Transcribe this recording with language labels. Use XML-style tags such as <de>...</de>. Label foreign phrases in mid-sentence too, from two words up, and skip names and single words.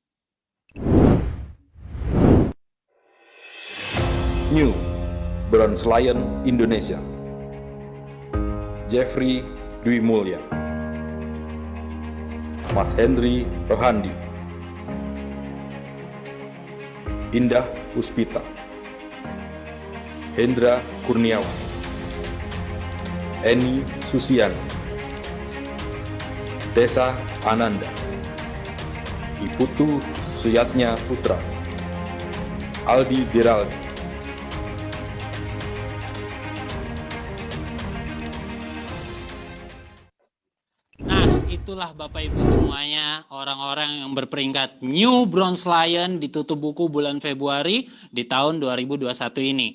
<id>New Bronze Lion Indonesia. Jeffrey Dwi Mulya, Mas Henry Rohandi, Indah Puspita, Hendra Kurniawan, Eni Susiani, Desa Ananda, Iputu Suyatnya Putra, Aldi Geraldi. Itulah Bapak Ibu semuanya orang-orang yang berperingkat new Bronze Lion di tutup buku bulan Februari di tahun 2021 ini.</id>